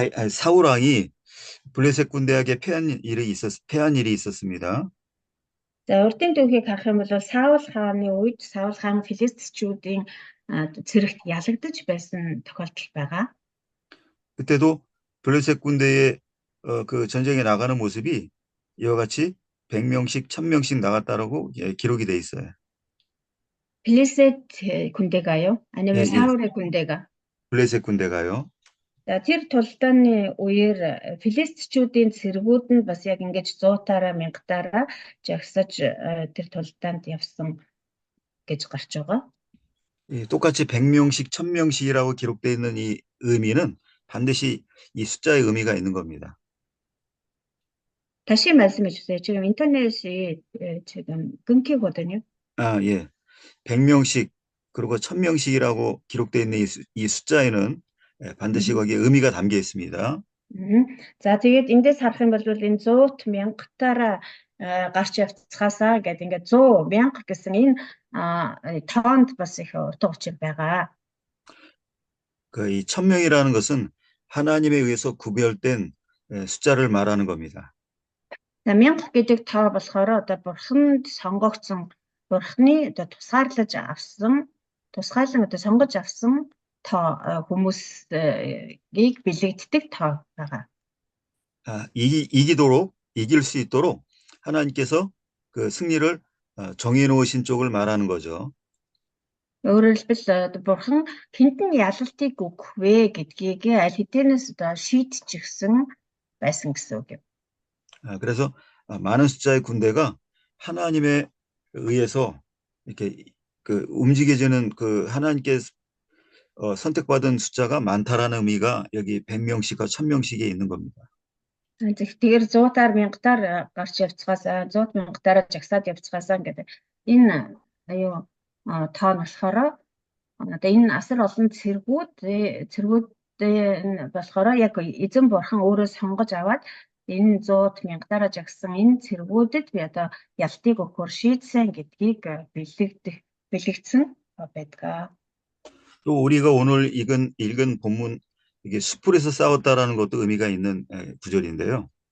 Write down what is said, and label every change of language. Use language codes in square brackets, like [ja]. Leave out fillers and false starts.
[ko] 사울 왕이 블레셋 군대에게 패한 일이 있었습니다. [mn] За урдын түүхийг харах юм бол Саул хааны үед Саул хаан филистичүүдийн цэрэгт ялагдаж байсан тохиолдол байгаа. [ko] 그때도 블레셋 군대의 그 전쟁에 나가는 모습이 이와 같이 100명씩 1000명씩 나갔다라고 기록이 돼 있어요. Блесет 군대가요? 아니면 사울의 군대가? 블레셋 군대가요. [mn] За тэр тулдааны үеэр филистичүүдийн цэргүүд нь бас яг ингэж 100-аараа 1000-аараа жагсаж тэр тулдаанд явсан гэж гарч байгаа. [ko] 똑같이 100명씩 1000명씩이라고 기록되어 있는 이 의미는 반드시 이 숫자의 의미가 있는 겁니다. 다시 말씀해 주세요. 지금 인터넷이 지금 끊기거든요. 예. 100명씩 그리고 1000명씩이라고 기록되어 있는 이 숫자에는 반드시 거기에 의미가 담겨 있습니다. [mn] За тэгээд эндээс харах юм бол энэ 100-т 1000-аараа гарч явцгаасаа гэдэг ингээд 100 1000 гэсэн энэ тоонд бас их утга учир байгаа. [ko] 그 이 1000명이라는 것은 하나님에 의해서 구별된 숫자를 말하는 겁니다. [mn] За 1000 гэдэг тоо болохоор одоо бурханд сонгогдсон бурхны одоо тусгаарлан одоо сонгож авсан тоо хүмүүсийг бэлэгддэг тоо байгаа. [ko] 이길 수 있도록 하나님께서 그 승리를 정해 놓으신 쪽을 말하는 거죠. [mn] Өөрөөр хэлбэл бурхан хэнд нь ялалтыг өгөх вэ гэдгийг аль хэдийнээс одоо шийдчихсэн байсан гэсэн үг юм. [ko] 그래서 많은 숫자의 군대가 하나님에 의해서 이렇게 그 움직여지는 그 하나님께 선택받은 숫자가 많다라는 의미가 여기 100명씩과 1000명씩에 있는 겁니다. [mn] Тэгэхээр 100-аар 1000-аар гарч явцгаасаа 100 1000-аар жагсаад явцгаасаа гэдэг энэ тоо нь болохоор одоо энэ асар олон цэргүүдтэй нь болохоор яг эзэн бурхан өөрөө сонгож аваад энэ 100-т 1000-аар жагсан энэ цэргүүдэд би одоо ялтыг өгөхөөр шийдсэн гэдгийг бэлэгдсэн байдаг. [ko] 또 우리가 오늘 읽은 본문 이게 숲풀에서 싸웠다라는 것도 의미가 있는 구절인데요.